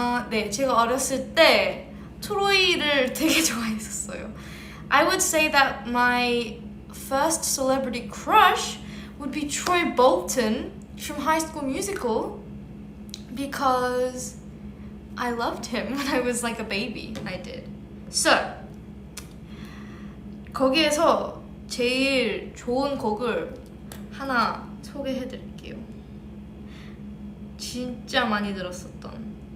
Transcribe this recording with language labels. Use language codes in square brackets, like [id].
[ko] 네, 제가 어렸을 때 트로이를 되게 좋아했었어요. [en] I would say that my first celebrity crush would be Troy Bolton from High School Musical because I loved him when I was like a baby. I did. [ko] So, 거기에서 제일 좋은 곡을 하나 소개해드릴게요. 진짜 많이 들었었던.